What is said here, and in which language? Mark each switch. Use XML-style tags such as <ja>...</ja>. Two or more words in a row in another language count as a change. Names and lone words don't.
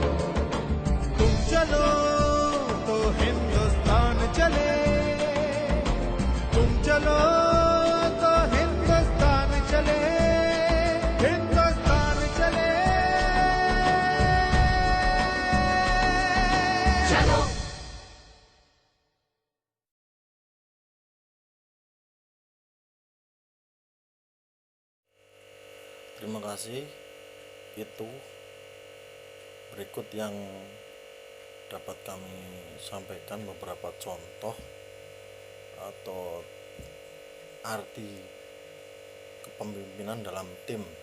<hi>तुम चलो तो हिंदुस्तान चले, तुम चलो तो हिंदुस्तान चले, हिंदुस्तान चले। चलो।</hi> <id>Terima kasih. Itu berikut yang dapat kami sampaikan beberapa contoh atau arti kepemimpinan dalam tim.</id>